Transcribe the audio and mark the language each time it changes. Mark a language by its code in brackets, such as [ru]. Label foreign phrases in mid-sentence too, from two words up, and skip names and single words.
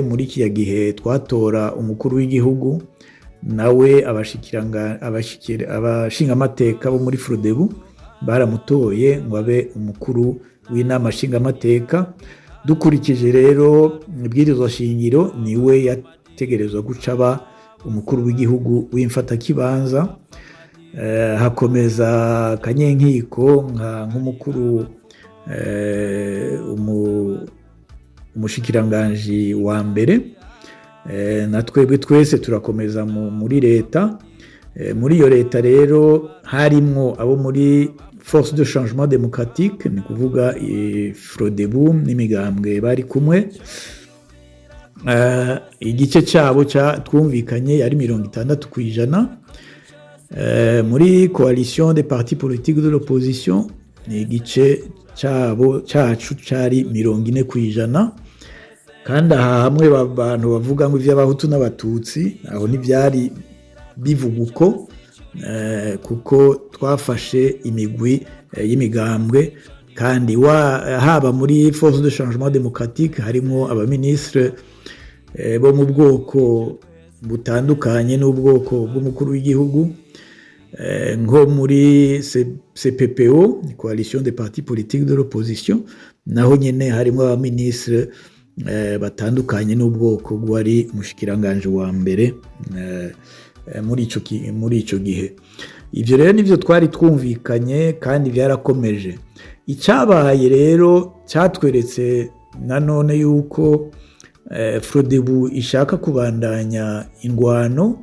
[rn] muri kiya gihe twatora umukuru w'igihugu nawe abashingamateka bo muri Frodebu baramutoye ngo abe umukuru w'inama nshingamateka dukurikije rero ibwirizwa shingiro niwe yategerezwa guca aba umukuru w'igihugu w'imfata kibanza hakomeza Kanyenkiko nk'umukuru umushikiranganje wa mbere na twebwe twese turakomeza muri leta muri iyo leta rero harimwo abo muri force de changement démocratique, ni kuvuga Frodebu n'imigambwe bari kumwe. Igice cyabo twumvikanye yari 60%. Muri coalition des partis politiques de l'opposition ni igice cyacu cyari 40%. Kandi aha hamwe abantu bavuga ngo ivy'abahutu n'abatutsi aho ntivyari bivuga uko, kuko twafashe imigwi y'imigambwe, kandi haba muri force de changement démocratique harimo abaministre bo mu bwoko butandukanye n'ubwoko bw'umukuru w'igihugu, nko muri CPPO, coalition des partis politiques de l'opposition, naho nyene harimo abaministre batandukanye n'ubwoko bwari mushikiranganje wa mbere muri ico gihe. Ivyo rero nivyo twari twumvikanye kandi byarakomeje. Icyabaye rero cyatweretse nanone yuko Frodebu ishaka kubandanya ingwano,